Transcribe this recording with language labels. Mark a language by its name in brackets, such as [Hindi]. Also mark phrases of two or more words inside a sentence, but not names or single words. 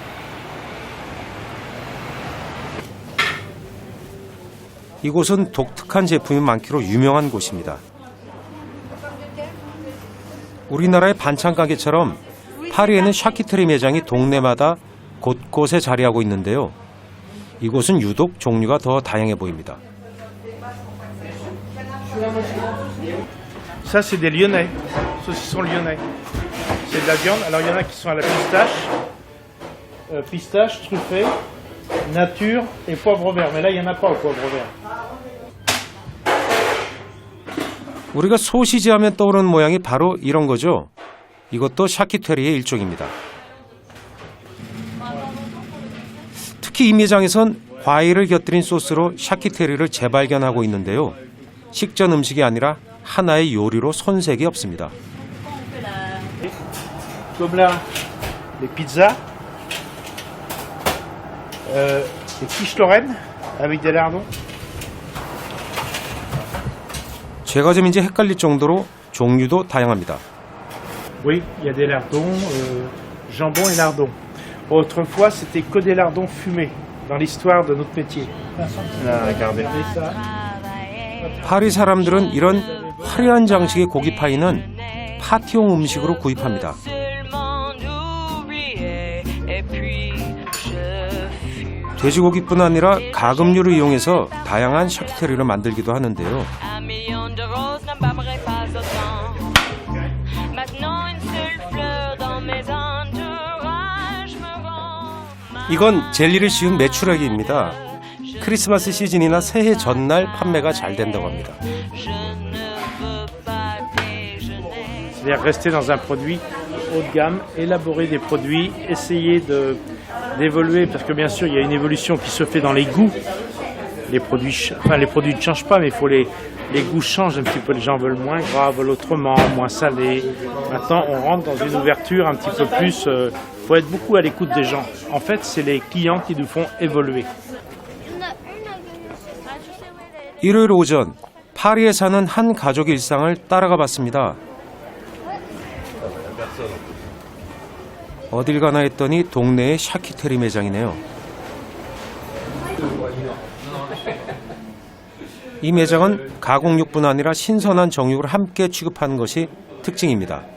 [Korean] 이곳은 독특한 제품이 많기로 유명한 곳입니다. 우리나라의 반찬 가게처럼 파리에는 샤키테리 매장이 동네마다 곳곳에 자리하고 있는데요. 이곳은 유독 종류가 더 다양해 보입니다. [French] Ça, c'est des lyonnais, saucissons lyonnais. C'est de la viande. Alors, il y en a qui sont à la pistache, pistache truffée, nature et poivre vert. Mais là, il n'y en a pas au poivre vert. [Korean] 우리가 소시지 하면 떠오르는 모양이 바로 이런 거죠. 이것도 샤키테리의 일종입니다. 특히 이 매장에선 과일을 곁들인 소스로 샤키테리를 재발견하고 있는데요. 식전 음식이 아니라 하나의 요리로 손색이 없습니다. [French] Comme là, les pizzas, les quiches Lorraine avec des lardons. [Korean] 제가 좀 이제 헷갈릴 정도로 종류도 다양합니다. [French] Oui, il y a des lardons, jambon et lardons. Autrefois, c'était que des lardons fumés dans l'histoire de notre métier. Là, regardez. [Korean] 파리 사람들은 이런 화려한 장식의 고기 파이는 파티용 음식으로 구입합니다. 돼지고기뿐 아니라 가금류를 이용해서 다양한 샤키테리를 만들기도 하는데요. 이건 젤리를 씌운 메추라기입니다. 크리스마스 시즌이나 새해 전날 판매가 잘 된다고 합니다. [French] C'est-à-dire rester dans un produit haut de gamme, élaborer des produits, essayer d'évoluer, parce que bien sûr il y a une évolution qui se fait dans les goûts. Les produits ne changent pas, mais il faut les goûts changent un petit peu. Les gens veulent moins gras, veulent autrement, moins salé. Maintenant on rentre dans une ouverture un petit peu plus. Faut être beaucoup à l'écoute des gens. En fait, c'est les clients qui nous font évoluer. [Korean] 일요일 오전 파리에 사는 한 가족의 일상을 따라가 봤습니다. 어딜 가나 했더니 동네의 샤키테리 매장이네요. 이 매장은 가공육뿐 아니라 신선한 정육을 함께 취급하는 것이 특징입니다.